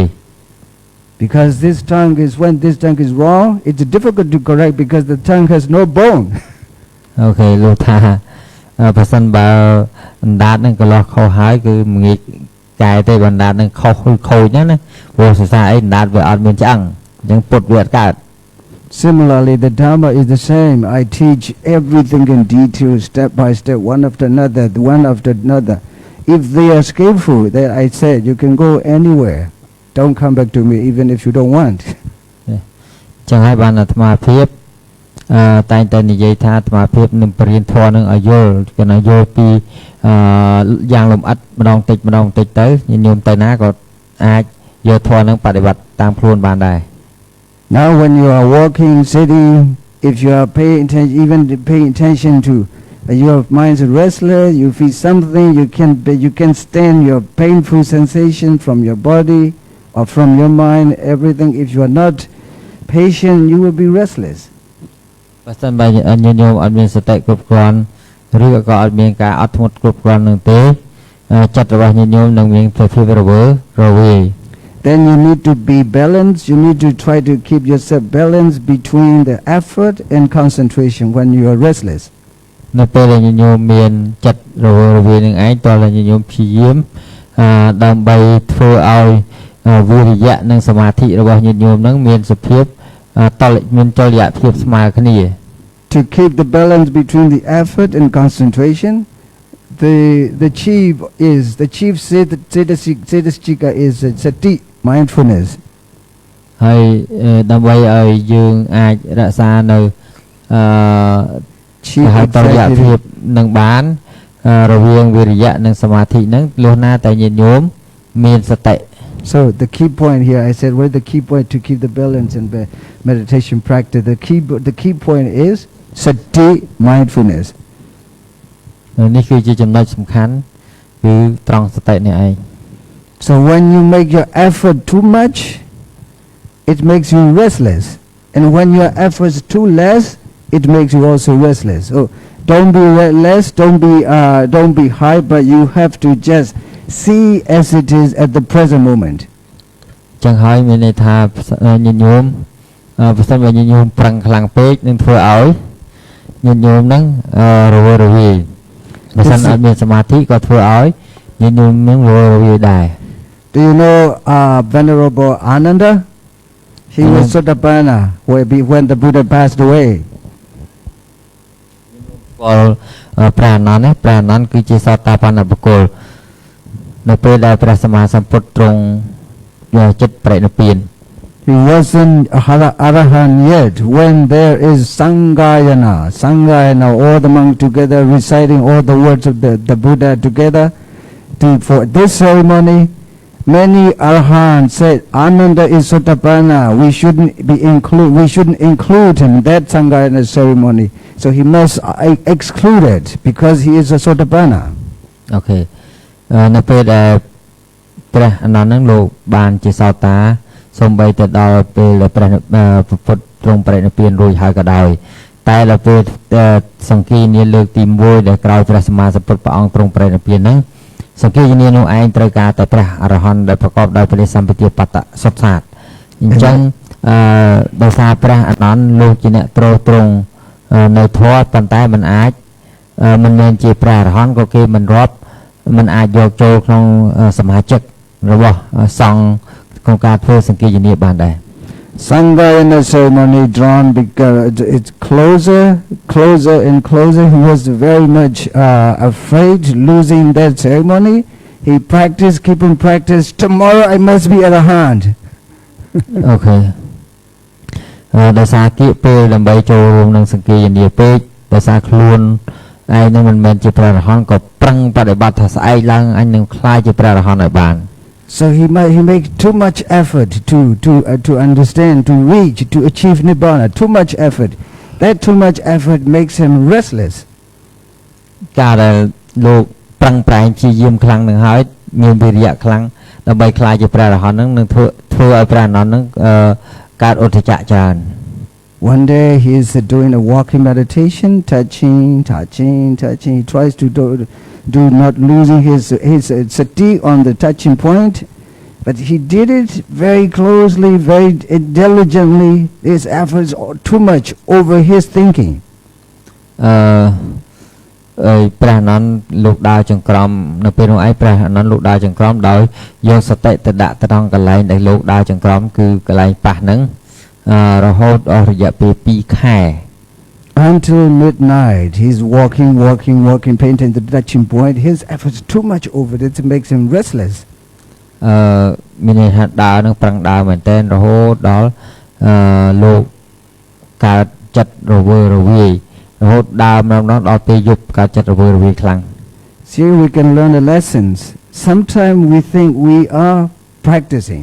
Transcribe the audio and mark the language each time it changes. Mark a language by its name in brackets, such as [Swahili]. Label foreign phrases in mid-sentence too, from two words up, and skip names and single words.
[English] Because when this tongue is wrong, it's difficult to correct because the tongue has no bone. [Khmer] ok លោកថាបើសិនបើអណ្ដាតនឹងកន្លោះខុសហើយគឺមិនងាយកែទេបើអណ្ដាតនឹងខុសខូចណាព្រោះភាសាអីអណ្ដាតវាអត់មានឆ្អឹងអញ្ចឹងពុតវាអត់កើត [English] Similarly, the Dharma is the same. I teach everything in detail, step by step, one after another, one after another. If they are skillful, then I said, you can go anywhere. Don't come back to me, even if you don't want. [Khmer] ចឹងហើយបានអាត្មាភាពតែងតែនិយាយថាអាត្មាភាពនឹងបរៀនធម៌នឹងឲ្យយល់គេណាយល់ពីយ៉ាងលម្អិតម្ដងតិចម្ដងតិចទៅញោមទៅណាក៏អាចយកធម៌នឹងបដិបត្តិតាមខ្លួនបានដែរ [English] Now when you are walking, sitting, if you are paying attention, even paying attention to your mind's restless, you feel something, you can stand your painful sensation from your body or from your mind, everything. If you are not patient, you will be restless. [Khmer] បើសិនបើញោមអត់មានសតិគ្រប់គ្រាន់ឬក៏អត់មានការអត់ធ្មត់គ្រប់គ្រាន់នឹងទេចិត្តរបស់ញោមនឹងមានភាពរវើរវាយ [English] Then you need to be balanced. You need to try to keep yourself balanced between the effort and concentration when you are restless. [Khmer] នៅពេលដែលញោមមានចិត្តរវើរវាយនឹងឯងតើញោមព្យាយាមដើម្បីធ្វើឲ្យវិរិយៈនិងសមាធិរបស់ញោមនឹងមានសភាពមានតុល្យភាពស្មើគ្នា [English] To keep the balance between the effort and concentration, the chief cetasika is sati, mindfulness. [Khmer] ហើយដើម្បីឲ្យយើងអាចរក្សានៅតុល្យភាពនឹងបានរវាងវិរិយៈនិងសមាធិនឹងលុះណាតែញោមមានសតិ [English] So the key point here, I said, what is the key point to keep the balance in meditation practice? The key point is sati, mindfulness. [Khmer] នេះគឺជាចំណុចសំខាន់គឺត្រង់សតិនេះឯង [English] So when you make your effort too much, it makes you restless. And when your effort is too less, it makes you also restless. So don't be less, don't be high, but you have to just see as it is at the present moment. [Khmer] ចឹងហើយមានន័យថាញោមបើសិនបើញោមប្រឹងខ្លាំងពេកនឹងធ្វើឲ្យញោមនឹងរវើរវាយបើសិនអត់មានសមាធិក៏ធ្វើឲ្យញោមនឹងរវើរវាយដែរ [English] Do you know Venerable Ananda? He was Sotapanna when the Buddha passed away. [Khmer] ព្រះអនន្តព្រះអនន្តគឺជាសតាបនបុគ្គលនៅពេលដែលព្រះសម្មាសម្ពុទ្ធទ្រង់ចិត្តបរិនិព្វាន [English] He wasn't Arahant yet when there is Sangayana, all the monks together reciting all the words of the Buddha together. For this ceremony, many Arahants said, Ananda is Sotapanna, we shouldn't include him in that Sangayana ceremony. So he must exclude it because he is a Sotapanna. Okay. [Khmer] នៅពេលដែលព្រះអនន្តនឹងលោកបានជាសោតាសូម្បីទៅដល់ពេលព្រះពុទ្ធទ្រង់បរិនិព្វានរួចហើយក៏ដោយតែ ដល់ពេលសង្គីនាលើកទី1ដែលក្រោយព្រះសម្មាសម្ពុទ្ធព្រះអង្គទ្រង់បរិនិព្វានហ្នឹងសង្គីនានោះឯងត្រូវការតែព្រះអរហន្តដែលប្រកបដោយព្រះសម្បទាបតៈសុទ្ធសាធអញ្ចឹងដោយសារព្រះអនន្តលោកជាអ្នកទ្រទ្រង់នៅធម៌ប៉ុន្តែមិនអាចមិនមែនជាព្រះអរហន្តក៏គេមិនរាប់មិនអាចយកចូលក្នុងសមាជិករបស់សង្ឃក្នុងការធ្វើសង្គីយនាបានដែរ [English] Sangayana ceremony drawn because it's closer and closer. He was very much afraid losing that ceremony. He practiced, keep on practice. Tomorrow I must be at a hand. Okay. [Khmer] ដោយសារគៀកពេលដើម្បីចូលរួមនឹងសង្គីយនាពេកដោយសារខ្លួនឯងនឹងមិនមែនជាព្រះអរហន្តក៏ប្រឹងបដិបត្តិថាស្អែកឡើងអញនឹងខ្លាចជាព្រះអរហន្តឲ្យបាន [English] So he make too much effort to understand, to reach, to achieve nibbana. Too much effort. That too much effort makes him restless. [Khmer] ការដែលលោកប្រឹងប្រែងព្យាយាមខ្លាំងនឹងហើយមានវិរិយៈខ្លាំងដើម្បីខ្លាចជាព្រះអរហន្តនឹងធ្វើឲ្យព្រះអនន្តនឹងកើតឧទ្ធចៈច្រើន [English] One day he is doing a walking meditation, touching. He tries to do not losing his sati on the touching point, but he did it very closely, very diligently. His efforts are too much over his thinking. [Khmer] ព្រះអនន្តលោកដើរចង្ក្រមនៅពេលនោះឯងព្រះអនន្តលោកដើរចង្ក្រមដោយយកសតិទៅដាក់ត្រង់កន្លែងដែលលោកដើរចង្ក្រមគឺកន្លែងប៉ះហ្នឹងរហូតអស់រយៈពេល2 ខែ [English] Until midnight, he's walking, paying attention to the touching point. His effort's too much over it. It makes him restless. [Khmer] មានន័យថាដើរនឹងប្រឹងដើរមែនទែនរហូតដល់លោកកើតចិត្តរវើរវាយរហូតដើរម្ដងដល់ពេលយប់កើតចិត្តរវើរវាយខ្លាំង [English] See, we can learn the lessons. Sometimes we think we are practicing.